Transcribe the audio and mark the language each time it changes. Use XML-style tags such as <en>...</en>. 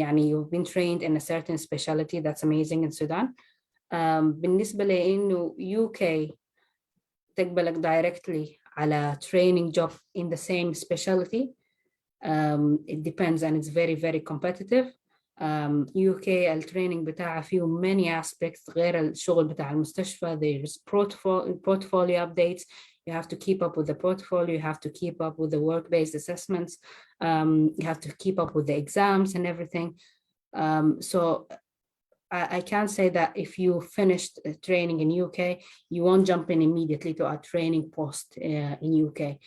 <en>You've been trained in a certain specialty. That's amazing in Sudan.</en> <ar>بالنسبة لإنه</ar> <en>UK</en> <ar>تقبلك</ar> <en>directly على training job in the same specialty, it depends, and it's very very competitive.</en> <ar>UK التريننج بتاعها فيه</ar> <en>many aspects</en> <ar>غير الشغل بتاع المستشفى.</ar> <en>There's portfolio updates. You have to keep up with the portfolio. You have to keep up with the work-based assessments. You have to keep up with the exams and everything. So I can't say that if you finished training in UK, you won't jump in immediately to a training post in UK.</en>